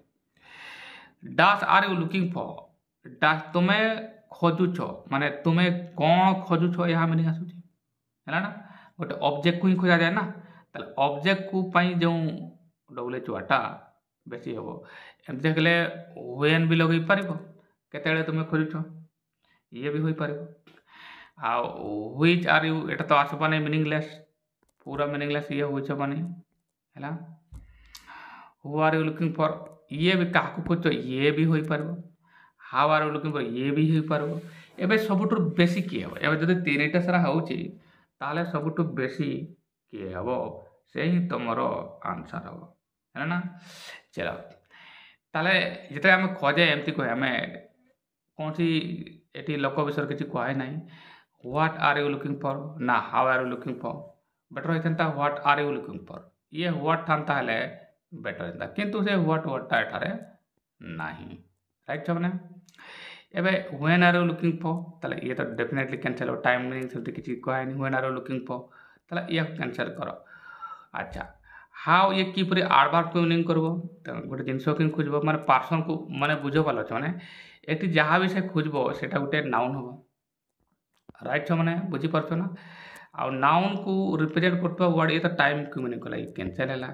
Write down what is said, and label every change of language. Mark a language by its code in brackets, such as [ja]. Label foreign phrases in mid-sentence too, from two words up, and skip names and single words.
[en] das are you looking for, [or] ଡାସ୍ ତୁମେ ଖୋଜୁଛ ମାନେ ତୁମେ କ'ଣ ଖୋଜୁଛ ଏହା ମିନିଂ ଆସୁଛି, ହେଲା ନା। ଗୋଟେ ଅବଜେକ୍ଟକୁ ହିଁ ଖୋଜାଯାଏ ନା, ତାହେଲେ ଅବଜେକ୍ଟକୁ ପାଇଁ ଯେଉଁ [en] WH wordta [or] ବେଶୀ ହେବ। ଏମିତି ଦେଖିଲେ when ବି ଲଗେଇ ପାରିବ, କେତେବେଳେ ତୁମେ ଖୋଜୁଛ ଇଏ ବି ହୋଇପାରିବ। ଆଉ [en] which are you [or] ଏଟା ତ ଆସିବନି ମିନିଂଲେସ୍, ପୁରା ମିନିଂଲେସ୍ ଇଏ ହୋଇଛ ମାନେ ହେଲା। [en] who are you looking for [or] ଇଏ ବି କାହାକୁ ଖୋଜୁଛ ଇଏ ବି ହୋଇପାରିବ। [en] how are you looking for [or] ଇଏ ବି ହୋଇପାରିବ। ଏବେ ସବୁଠୁ ବେଶୀ କିଏ ହେବ, ଏବେ ଯଦି ତିନିଟା ସାରା ହେଉଛି ତାହେଲେ ସବୁଠୁ ବେଶୀ କିଏ ହେବ, ସେ ହିଁ ତୁମର ଆନ୍ସର୍ ହେବ, ହେଲା ନା। ଚାଲ ତାହେଲେ ଯେତେବେଳେ ଆମେ ଖୋଜେ ଏମିତି କହେ, ଆମେ କୌଣସି ଏଠି ଲୋକ ବିଷୟରେ କିଛି କୁହାଏ ନାହିଁ। [en] what are you looking for [or] ନା [en] how are you looking for, better [or] ହେଇଥାନ୍ତା [en] what are you looking for, [or] ଇଏ ହ୍ୱାଟ୍ ଥାନ୍ତା ହେଲେ ବେଟର୍ ହେଇଥାନ୍ତା, କିନ୍ତୁ ସେ [en] what wordta [or] ଏଠାରେ ନାହିଁ, ରାଇଟ୍ ଛୁଆମାନେ। [en] ଏବେ when are you looking for, [or] ତାହେଲେ ଇଏ ତ ଡେଫିନେଟଲି କ୍ୟାନ୍ସେଲ୍ ହେବ, [en] time meaning [or] ସେମିତି କିଛି କୁହାହେନି। [en] when are you looking for, [or] ତାହେଲେ ଇଏକୁ କ୍ୟାନ୍ସେଲ୍ କର। ଆଚ୍ଛା ହାଉ ଇଏ କିପରି ଆଡ଼ଭାର୍ବକୁ ମିନିଂ କରିବ, ଗୋଟେ ଜିନିଷକୁ ହିଁ ଖୋଜିବ ମାନେ ପାର୍ସନକୁ ମାନେ ବୁଝିପାରିଲ ମାନେ ଏଠି ଯାହା ବି ସେ ଖୋଜିବ ସେଇଟା ଗୋଟେ ନାଉନ୍ ହେବ, ରାଇଟ୍ ଛୁଆମାନେ ବୁଝିପାରୁଛ ନା। ଆଉ ନାଉନ୍କୁ ରିପ୍ରେଜେଣ୍ଟ କରୁଥିବା ୱାର୍ଡ଼ ଇଏ ତ ଟାଇମ୍କୁ ମିନିଂ କଲା, ଇଏ କ୍ୟାନ୍ସେଲ୍ ହେଲା।